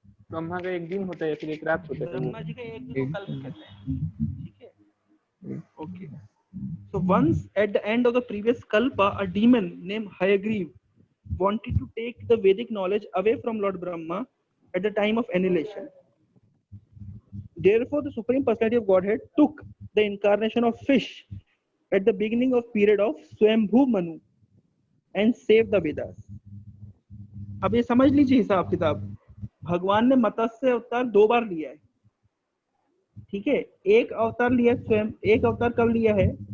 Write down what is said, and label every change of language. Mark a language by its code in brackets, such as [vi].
[hi] ब्रह्मा का एक दिन होता है, फिर एक रात होता है। ब्रह्मा जी का एक दिन को कल्प कहते हैं। ठीक है, okay. [en] So once at the end of the previous kalpa, a demon named Hayagriv wanted to take the Vedic knowledge away from Lord Brahma at the time of annihilation. Therefore, the Supreme Personality of Godhead took the incarnation of fish at the beginning of period of Swambhu Manu and saved the Vedas. [hi] अब ये समझ लीजिए हिसाब किताब, भगवान ने मत्स्य अवतार 2 बार लिया है। ठीक है, एक अवतार लिया स्वयं, एक अवतार कब लिया है?